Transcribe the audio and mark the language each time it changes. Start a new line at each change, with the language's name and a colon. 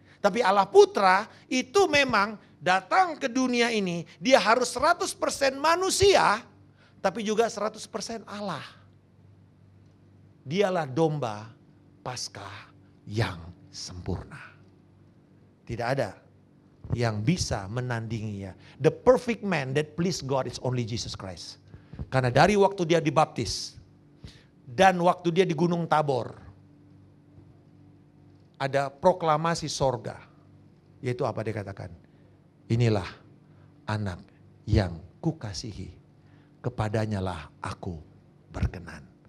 Indonesian: Tapi Allah Putra itu memang datang ke dunia ini, dia harus 100% manusia, tapi juga 100% Allah. Dialah domba Paskah yang sempurna. Tidak ada yang bisa menandinginya.
English: The perfect man that please God is only Jesus Christ.
Indonesian: Karena dari waktu dia dibaptis, dan waktu dia di Gunung Tabor, ada proklamasi sorga. Yaitu apa dia katakan? Inilah anak yang kukasihi, kepadanya lah aku berkenan.